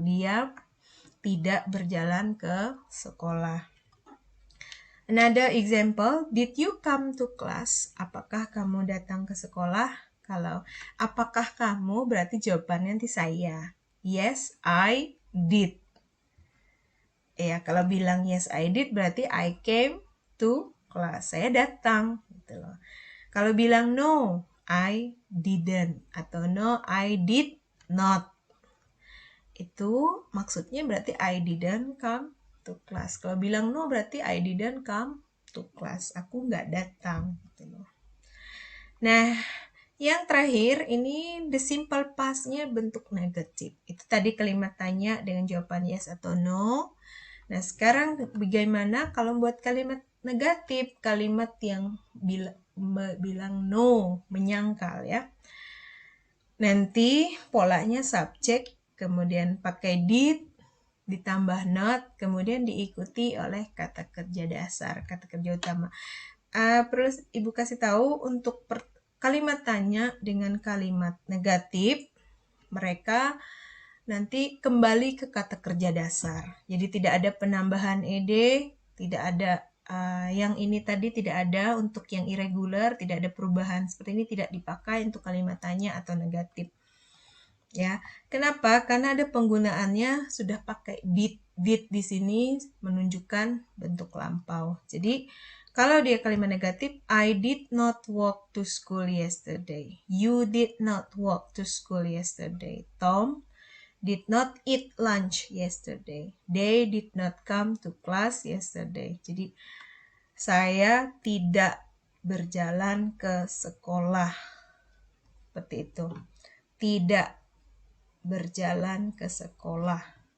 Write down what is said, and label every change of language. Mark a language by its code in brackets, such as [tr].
[id] Dia tidak berjalan ke sekolah. [en] Another example, did you come to class? [id] Apakah kamu datang ke sekolah? Kalau apakah kamu berarti jawabannya nanti saya. [en] Yes, I did. Ya, kalau bilang yes, I did berarti I came to class. [id] Saya datang gitu loh. Kalau bilang no, I didn't atau no, I did not. [en] Itu maksudnya berarti I didn't come to class. Kalau bilang no berarti I didn't come to class. [id] Aku nggak datang. Gitu loh. Nah, yang terakhir ini the simple past-nya bentuk negatif. Itu tadi kalimat tanya dengan jawaban yes atau no. Nah, sekarang bagaimana kalau buat kalimat negatif? Kalimat yang bilang no, menyangkal ya. Nanti polanya subjek, kemudian pakai did, ditambah not, kemudian diikuti oleh kata kerja dasar, kata kerja utama. Perlu Ibu kasih tahu untuk kalimat tanya dengan kalimat negatif, mereka nanti kembali ke kata kerja dasar. Jadi tidak ada penambahan ed, tidak ada yang ini tadi tidak ada untuk yang irregular, tidak ada perubahan seperti ini, tidak dipakai untuk kalimat tanya atau negatif. Ya, kenapa? Karena ada penggunaannya sudah pakai did. Did di sini menunjukkan bentuk lampau. [en] Jadi kalau dia kalimat negatif, I did not walk to school yesterday. You did not walk to school yesterday. Tom did not eat lunch yesterday. They did not come to class yesterday. [id] Jadi saya tidak berjalan ke sekolah. Seperti itu. Tidak berjalan ke sekolah.